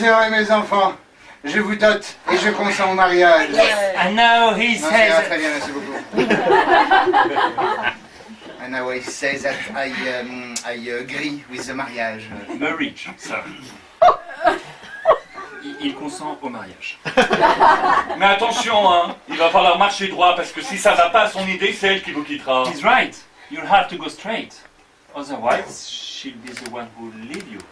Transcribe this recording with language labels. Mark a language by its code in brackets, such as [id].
[fr] mes enfants, je vous dote et je consens au mariage. [en] And now he [fr] Non, c'est [en] says... [fr] très bien, merci beaucoup. [en] And now he says that I agree with the marriage. Marriage, sir. [fr] Il consent au mariage. Mais attention, hein, il va falloir marcher droit parce que si ça va pas à son idée, c'est elle qui vous quittera. [en] He's right. You'll have to go straight. Otherwise, she'll be the one who'll leave you.